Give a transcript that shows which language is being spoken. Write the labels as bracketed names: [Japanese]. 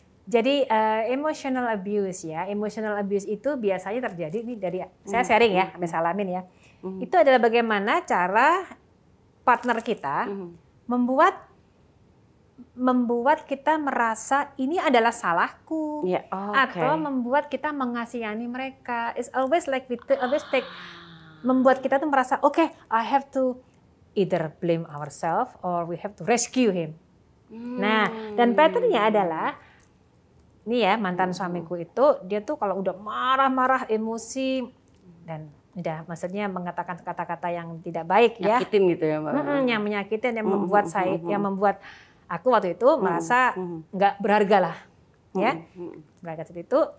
[Indonesian] Jadi emotional abuse ya, emotional abuse itu biasanya terjadi ini dari saya sharing ya, Mbak Salamin ya. Itu adalah bagaimana cara partner kita membuat kita merasa ini adalah salahku, atau membuat kita mengasihani mereka. [English] It's always like [Indonesian] membuat kita tuh merasa [English] okay, I have to either blame ourselves or we have to rescue him. [Indonesian] Nah, dan patternnya adalah ini ya mantan suamiku itu dia tuh kalau udah marah-marah emosi dan udah maksudnya mengatakan kata-kata yang tidak baik ya, nyakitin gitu ya Mbak. Yang menyakitin, yang membuat yang membuat aku waktu itu merasa nggak berharga lah, ya, berharga seperti itu.